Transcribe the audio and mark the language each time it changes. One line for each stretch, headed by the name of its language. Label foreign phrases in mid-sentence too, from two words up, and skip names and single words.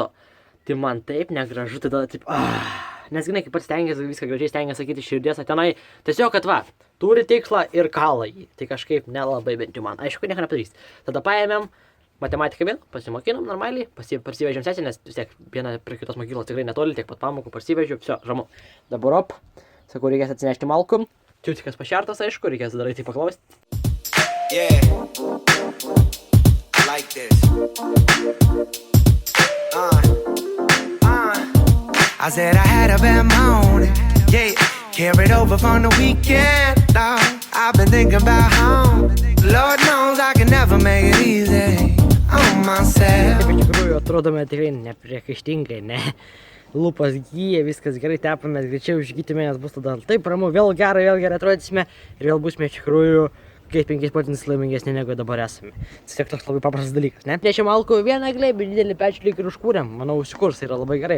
Lithuanian: Tai man taip negražu, tada taip, nes žinai, kaip pats stengiasi, viską gražiai stengiasi sakyti širdies, tenai tiesiog, kad va, turi tikslą ir kala jį. Tai kažkaip nelabai bent jau man, aišku, nieko nepadarys. Tada paėmėm matematiką vėl, pasimokinom normaliai, parsivežėm sesę, nes vis tiek viena prie kitos mokyklos tikrai netoli, tiek pat pamokų parsivežiu, viso, ramu. Dabar op, sakau, reikės atsinešti malkum. Čiūtikas pašertas, aišku, reikės darai tai paklausti.
English: Yeah, I like this. I said I had a bad morning, yeah, carried over from the weekend, dog. I've been thinking about home, Lord knows I can never make it easy on myself.
Lithuanian: Taip, iš tikrųjų, atrodome tikrai nepriekaištingai, ne? Lūpas gyja, viskas gerai, tepamės greičiau išgydime, nes bus tada taip ramu, vėl gerai atrodysime ir vėl būsime iš tikrųjų kaip 5 procentais laimingesni negu dabar esame. Tiesiog toks labai paprastas dalykas, ne? Nešėm alkoholį vieną glėbį, didelį pečių lyg ir užkūrėm, manau, užsikurs, tai yra labai gerai.